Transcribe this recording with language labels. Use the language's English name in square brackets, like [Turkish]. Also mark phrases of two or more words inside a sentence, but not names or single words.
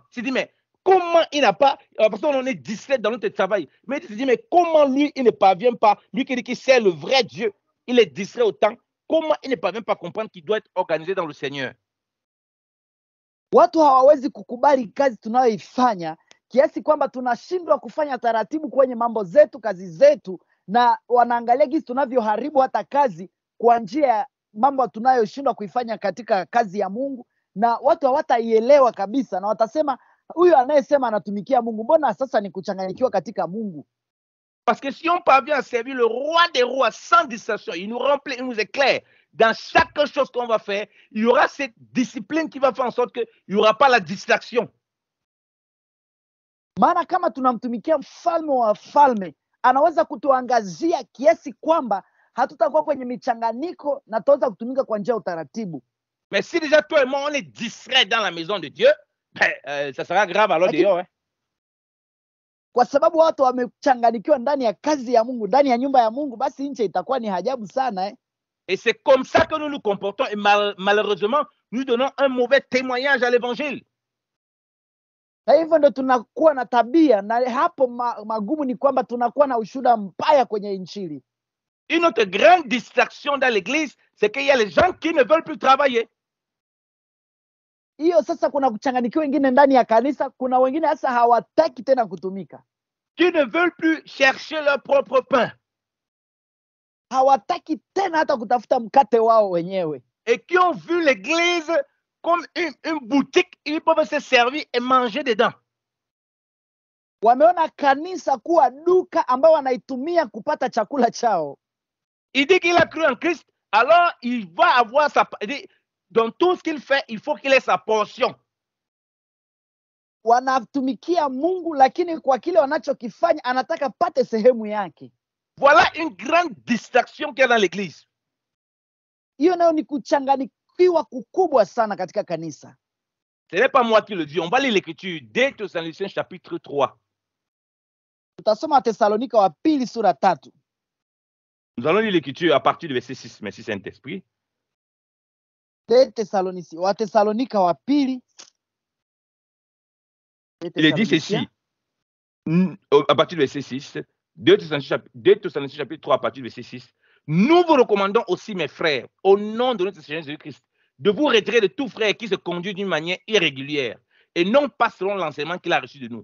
[French] Tu dis, mais comment il n'a pas, la façon dont on est distrait dans notre travail. Mais tu te dis, mais comment lui, il ne parvient pas, lui qui dit qu'il sert le vrai Dieu, il est distrait autant, comment il ne parvient pas à comprendre qu'il doit être organisé dans le Seigneur? [Swahili] Watu hawawezi kukubali kazi tunayoifanya, kiasi kwamba tunashindwa kufanya taratibu kwenye mambo zetu, kazi zetu, na wanaangalia jinsi tunavyoharibu hata kazi kwa njia ya mambo tunayoshindwa kuifanya katika kazi ya Mungu, na watu hawataielewa kabisa, na watasema huyu anayesema anatumikia Mungu, mbona sasa ni kuchanganyikiwa katika Mungu? [French] Parce que si on parvient à servir le roi des rois sans distraction, il nous remplit, il nous éclaire dans chaque chose qu'on va faire, il y aura cette discipline qui va faire en sorte qu'il n'y aura pas la distraction. [Swahili] Maana kama tunamtumikia mfalme wa falme, anaweza kutuangazia kiasi kwamba hatutakuwa kwenye michanganyiko na tutaweza kutumika kwa njia ya utaratibu. [French] Mais si déjà toi et moi on est distrait dans la maison de Dieu, ça sera grave alors dehors. [Swahili] Kwa sababu watu wamechanganyikiwa ndani ya kazi ya Mungu, ndani ya nyumba ya Mungu, basi nje itakuwa ni ajabu sana. [French] Et c'est comme ça que nous nous comportons, et malheureusement, nous donnons un mauvais témoignage à l'évangile. [Swahili] Na hivyo ndio tunakuwa na tabia, na hapo magumu ni kwamba tunakuwa na ushuhuda mbaya kwenye injili. [French] Une autre grande distraction dans l'église, c'est qu'il y a les gens qui ne veulent plus travailler. [Swahili] Hiyo sasa kuna kuchanganyikiwa wengine ndani ya kanisa, kuna wengine hasa hawataki tena kutumika. [French] Qui ne veulent plus chercher leur propre pain. [Swahili] Hawataki tena hata kutafuta mkate wao wenyewe. [French] Et qui ont vu l'église comme une boutique, ils peuvent se servir et manger dedans. [Swahili] Wameona kanisa kuwa duka ambao wanaitumia kupata chakula chao. [French] Il dit qu'il a cru en Christ, alors il va avoir sa... Dans tout ce qu'il fait, il faut qu'il ait sa portion. [Swahili] Wanatumikia Mungu, lakini kwa kile wanachokifanya anataka pate sehemu yake. [French] Voilà une grande distraction qu'il y a dans l'église. [Swahili] Hiyo nayo ni kuchanganyikiwa kukubwa sana katika kanisa. [French] Ce n'est pas moi qui le dis, on va lire l'écriture dès Thessaloniciens chapitre 3. [Swahili] Tutasoma Thessalonika wa pili sura 3. [French] Nous allons lire l'écriture à partir du verset 6, merci Saint-Esprit. [Swahili] Thessalonika wa pili. [French] Il est dit ceci, à partir du verset 6, 2 Thessaloniciens chapitre 3 à partir du verset 6. Nous vous recommandons aussi, mes frères, au nom de notre Seigneur Jésus-Christ, de vous retirer de tout frère qui se conduit d'une manière irrégulière et non pas selon l'enseignement qu'il a reçu de nous.